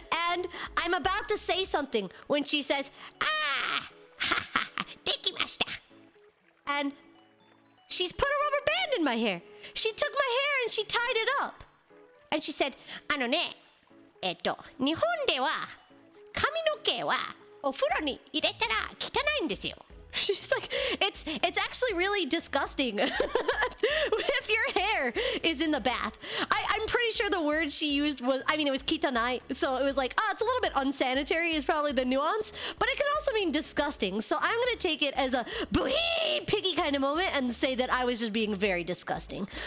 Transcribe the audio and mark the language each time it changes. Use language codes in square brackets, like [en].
[en] And I'm about to say something when she says, ah, ha ha ha, [ja] dekimashita. [en] And she's put a rubber band in my hair. She took my hair and she tied it up. And she said, [ja] 日本では髪の毛はお風呂に入れたら汚いんですよ. [en] She's like, it's actually really disgusting if your hair is in the bath. I'm pretty sure the word she used was, it was kitanai. So it was like, it's a little bit unsanitary is probably the nuance, but it can also mean disgusting. So I'm going to take it as a boohee piggy kind of moment and say that I was just being very disgusting.